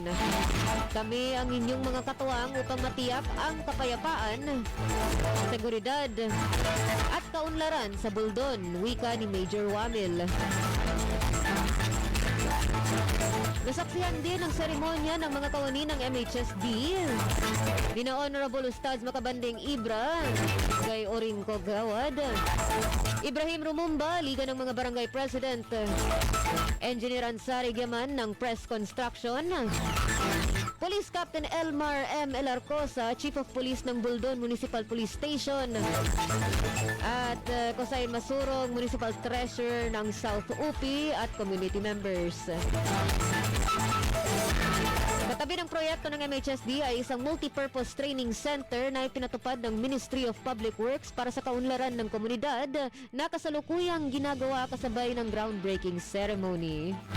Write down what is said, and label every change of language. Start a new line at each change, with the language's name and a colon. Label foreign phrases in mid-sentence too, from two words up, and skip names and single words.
Filipino: Kami ang inyong mga katuwang upang matiyak ang kapayapaan, seguridad at kaunlaran sa Buldon, wika ni Major Wamil. Nasaksihan din ang seremonya ng mga kawani ng MHSD. Dina Honorable Ustaz Makabanding Ibra, kay Orinco Gawad, Ibrahim Rumumba, Liga ng mga Barangay President, Engineer Ansari Giaman ng Press Construction, Police Captain Elmar M. Elarcosa,
English: Chief of Police
Filipino: ng Buldon Municipal Police Station, at Kosain Masurong,
English: Municipal Treasurer
Filipino: ng South UP at
English: community members.
Filipino: Katabi ng proyekto ng MHSD ay isang
English: multipurpose training center
Filipino: na ipinatupad ng Ministry of Public Works para sa kaunlaran ng komunidad na kasalukuyang ginagawa kasabay ng
English: groundbreaking ceremony.